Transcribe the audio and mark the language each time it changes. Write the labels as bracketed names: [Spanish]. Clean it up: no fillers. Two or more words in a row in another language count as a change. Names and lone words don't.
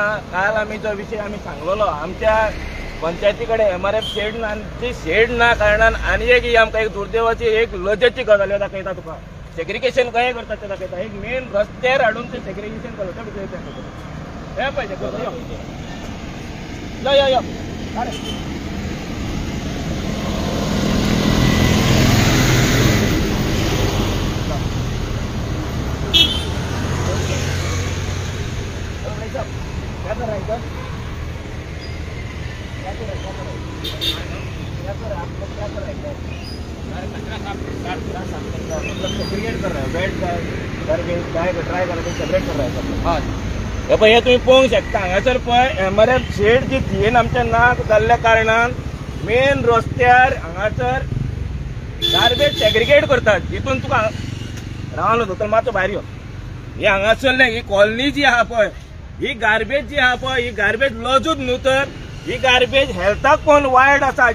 [Konkani] काल आमी जो विशय आमी सांगलेलो आमच्या पंचायती कडेन MRF शेड ना, ती शेड ना कारणान आनी एक ही आमकां एक दुर्दैवाची एक लजेची गजाल दाखयता. तुका सेग्रिगेशन कशें करता तें दाखयता. एक मेन रस्त्यार हाडून तें सेग्रिगेशन करता हे पाहिजे. [Hindi] यो क्या कर रहा है इधर? सेग्रीगेट कर रहा है, बेड काय ट्राय करायचं सेपरेट कर रहा है सब. [Konkani] हाँ हे पळय हे तुम्ही पळोवंक शकता. हांगासर पळय MRF शेड जी थियेन आमच्या नाक जाल्ल्या कारणान मेन रस्त्यार हांगासर [English] garbage segregate [Konkani] करतात. हितून तुका रावलो न्हू तर मातसो भायर यो. ही हांगासरले ही कॉलनी जी आहा पळय ही गार्बेज जी आहा पळय ही गार्बेज लजूच न्हू तर ही गार्बेज हेल्थाक पण वायट आसा.